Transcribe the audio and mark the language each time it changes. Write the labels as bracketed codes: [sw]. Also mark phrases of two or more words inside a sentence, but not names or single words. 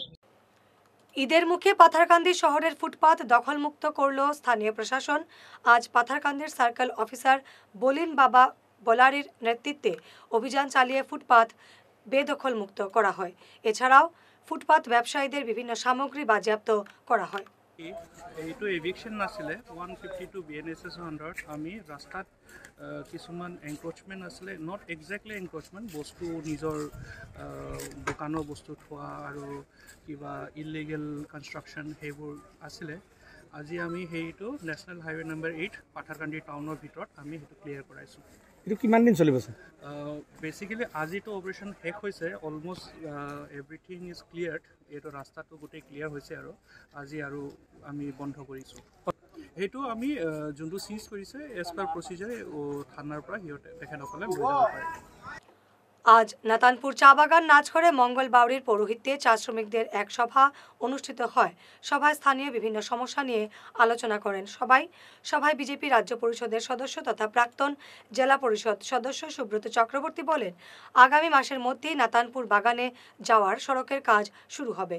[bn] ঈদের মুখে পাথারকান্দি শহরের ফুটপাত দখলমুক্ত করল স্থানীয় প্রশাসন। আজ পাথারকান্দির সার্কেল অফিসার বলিন বাবা বলারির নেতৃত্বে অভিযান চালিয়ে ফুটপাত বেদখলমুক্ত করা হয়। এছাড়াও ফুটপাত ব্যবসায়ীদের বিভিন্ন সামগ্রী বাজেয়াপ্ত করা হয়। [as] এইটো এভিকশ্যন নাছিলে 152 BNSS 100 আমি ৰাস্তাত কিছুমান এনক্ৰোচমেণ্ট আছিলে, [en] not exactly encroachment, [as] বস্তু নিজৰ দোকানৰ বস্তু থোৱা আৰু কিবা [en] illegal construction [as] সেইবোৰ আছিলে। আজি আমি সেইটো নেশ্যনেল হাইৱে নম্বৰ 8 পাথাৰকান্দি টাউনৰ ভিতৰত আমি সেইটো ক্লিয়াৰ কৰাইছোঁ। এইটো কিমান দিন চলিব স্যার? বেসিক্যালি আজিতো অপারেশন শেষ হয়েছে, [en] almost everything is cleared. [as] এইটো রাস্তাটো গোটেই ক্লিয়ার হয়েছে আৰু আজি আৰু আমি বন্ধ কৰিছোঁ। সেইটো আমি যোনটো সিজ কৰিছে [en] as per [as] প্ৰচিজাৰ থানাৰ পৰা সিহঁতে তেখেতসকলে লৈ যাব পাৰে। [bn] আজ নাতানপুর চা বাগান নাচঘরে মঙ্গল বাউরির পৌরোহিত্যে চা শ্রমিকদের এক সভা অনুষ্ঠিত হয়। সভায় স্থানীয় বিভিন্ন সমস্যা নিয়ে আলোচনা করেন সভায় বিজেপি রাজ্য পরিষদের সদস্য তথা প্রাক্তন জেলা পরিষদ সদস্য সুব্রত চক্রবর্তী বলেন, আগামী মাসের মধ্যেই নাতানপুর বাগানে যাওয়ার সড়কের কাজ শুরু হবে।